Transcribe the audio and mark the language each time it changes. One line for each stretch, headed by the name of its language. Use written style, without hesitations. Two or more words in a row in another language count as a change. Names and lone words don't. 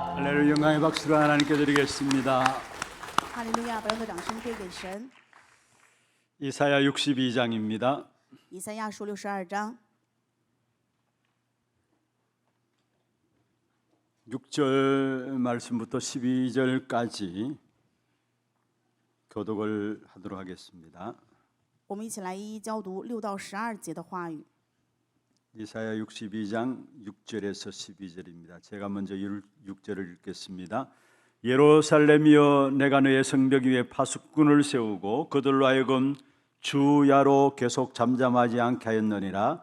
Korean: 할렐루야. 영광의 박수를 하나님께 드리겠습니다.
Chinese: 哈利路亚！把荣耀和掌声归给神。
Korean: 이사야 62장입니다.
Chinese: 以赛亚书62章
Korean: 6절 말씀부터 12절까지 교독을 하도록 하겠습니다.
Chinese: 我们一起来一一教读6到12节的话语。
Korean: 이사야 62장 6절에서 12절입니다. 제가 먼저 6절을 읽겠습니다. 예루살렘이여, 내가 너의 성벽 위에 파수꾼을 세우고 그들로 하여금 주야로 계속 잠잠하지 않게 하였느니라.